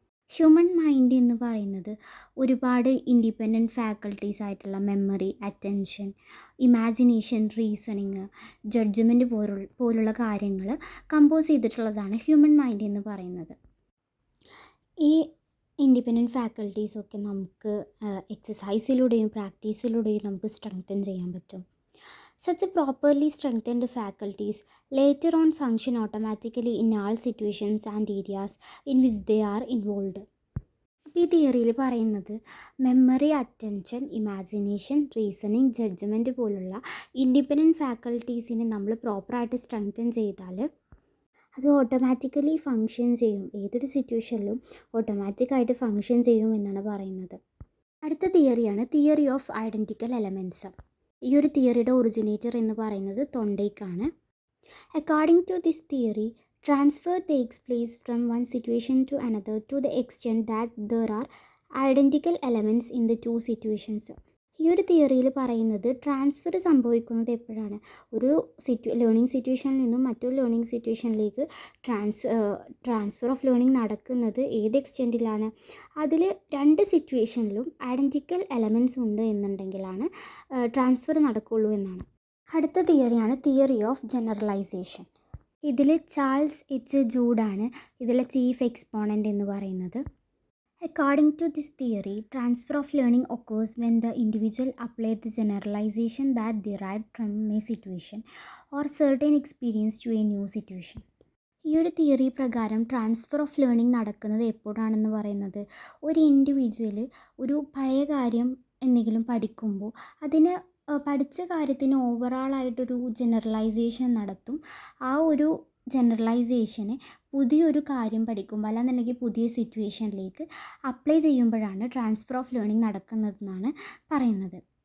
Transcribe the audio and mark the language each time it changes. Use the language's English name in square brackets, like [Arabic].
[Malayalam] Human mind എന്ന് പറയുന്നത് ഒരുപാട് ഇൻഡിപെൻഡൻറ്റ് ഫാക്കൽറ്റീസ് ആയിട്ടുള്ള memory, attention, imagination, reasoning, judgement പോലുള്ള കാര്യങ്ങൾ കമ്പോസ് ചെയ്തിട്ടുള്ളതാണ് ഹ്യൂമൻ മൈൻഡ് എന്ന് പറയുന്നത്. ഈ ഇൻഡിപെൻഡൻറ്റ് ഫാക്കൽറ്റീസൊക്കെ നമുക്ക് എക്സസൈസിലൂടെയും പ്രാക്ടീസിലൂടെയും നമുക്ക് സ്ട്രെങ്തൻ ചെയ്യാൻ പറ്റും. [English] Such a properly strengthened faculties later on function automatically in all situations and areas in which they are involved. [Malayalam] അപ്പോൾ ഈ തിയറിയിൽ പറയുന്നത് memory, attention, imagination, reasoning, judgement പോലുള്ള ഇൻഡിപെൻഡൻറ്റ് ഫാക്കൽറ്റീസിനെ നമ്മൾ പ്രോപ്പറായിട്ട് സ്ട്രെങ്തൻ ചെയ്താൽ അത് ഓട്ടോമാറ്റിക്കലി ഫങ്ഷൻ ചെയ്യും, ഏതൊരു സിറ്റുവേഷനിലും ഓട്ടോമാറ്റിക്കായിട്ട് ഫങ്ഷൻ ചെയ്യും എന്നാണ് പറയുന്നത്. അടുത്ത തിയറിയാണ് തിയറി ഓഫ് ഐഡൻറ്റിക്കൽ എലമെൻറ്റ്സ്. ഈ ഒരു തിയറിയുടെ ഒറിജിനേറ്റർ എന്ന് പറയുന്നത് തൊണ്ടേക്കാണ്. [English] According to this theory transfer takes place from one situation to another to the extent that there are identical elements in the two situations. [Malayalam] ഈ ഒരു തിയറിയിൽ പറയുന്നത് ട്രാൻസ്ഫർ സംഭവിക്കുന്നത് എപ്പോഴാണ്, ഒരു ലേണിംഗ് സിറ്റുവേഷനിൽ നിന്നും മറ്റൊരു ലേണിംഗ് സിറ്റുവേഷനിലേക്ക് ട്രാൻസ്ഫർ ഓഫ് ലേണിംഗ് നടക്കുന്നത് ഏത് എക്സ്റ്റെൻറ്റിലാണ്, അതിൽ രണ്ട് സിറ്റുവേഷനിലും ഐഡൻറ്റിക്കൽ എലമെൻറ്റ്സ് ഉണ്ട് എന്നുണ്ടെങ്കിലാണ് ട്രാൻസ്ഫർ നടക്കുകയുള്ളൂ എന്നാണ്. അടുത്ത തിയറിയാണ് തിയറി ഓഫ് ജനറലൈസേഷൻ. ഇതിൽ ചാൾസ് എച്ച് ജൂഡാണ് ഇതിലെ ചീഫ് എക്സ്പോണൻ്റ് എന്ന് പറയുന്നത്. [English] According to this theory, transfer of learning occurs when the individual applies the generalization that derived from a situation or certain experience to a new situation. [Malayalam] ഈ ഒരു theory പ്രകാരം transfer of learning നടക്കുന്നത് എപ്പോഴാണെന്ന് പറയുന്നത് ഒരു individual ഒരു പഴയ കാര്യം എന്തെങ്കിലും പഠിക്കുമ്പോൾ അതിന് പഠിച്ച കാര്യത്തിന് ഓവറാളായിട്ടൊരു ജനറലൈസേഷൻ നടത്തും. ആ ഒരു ജനറലൈസേഷനെ പുതിയൊരു കാര്യം പഠിക്കുമ്പോൾ അല്ലാന്നുണ്ടെങ്കിൽ പുതിയ സിറ്റുവേഷനിലേക്ക് അപ്ലൈ ചെയ്യുമ്പോഴാണ് ട്രാൻസ്ഫർ ഓഫ് ലേണിംഗ് നടക്കുന്നതെന്നാണ് പറയുന്നത്.